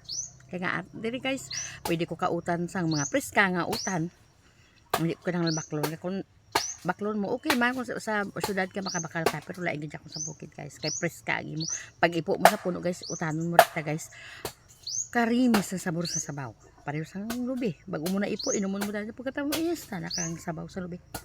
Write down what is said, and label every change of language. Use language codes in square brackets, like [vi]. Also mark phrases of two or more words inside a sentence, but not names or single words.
[hil] Kaya nga dire guys, pwede ko kautan sang mga preska nga utan. Hindi ko nang baklon. Kung baklon mo, okay man kung sa syudad ka makabakal pa, pero laing gid ako sa bukid guys. Kay preska agi mo. Pag ipo mo sa puno guys, utanon mo rita guys. Karimis sa sabor sa sabaw. Pareho sa lubi. Bago mo na ipo, inumon mo dahil pagkatapos mo yes, na kang sabaw sa lubi.